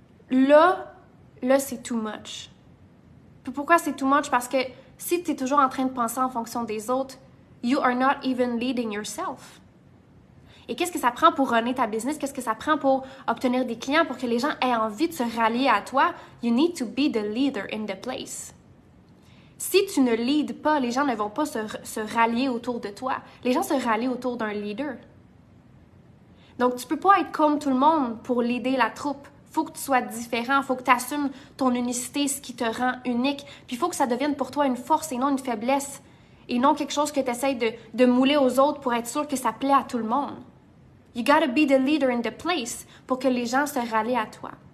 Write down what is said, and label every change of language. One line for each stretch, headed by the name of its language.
French: Là, c'est too much. Puis pourquoi c'est too much? Parce que si tu es toujours en train de penser en fonction des autres,
English: you are not even leading yourself.
French: Et qu'est-ce que ça prend pour runner ta business? Qu'est-ce que ça prend pour obtenir des clients, pour que les gens aient envie de se rallier à toi?
English: You need to be the leader in the place.
French: Si tu ne leads pas, les gens ne vont pas se rallier autour de toi. Les gens se rallient autour d'un leader. Donc, tu peux pas être comme tout le monde pour leader la troupe. Faut que tu sois différent, faut que tu assumes ton unicité, ce qui te rend unique. Puis il faut que ça devienne pour toi une force et non une faiblesse. Et non quelque chose que tu essaies de mouler aux autres pour être sûr que ça plaît à tout le monde.
English: You gotta be the leader in the place
French: pour que les gens se rallient à toi.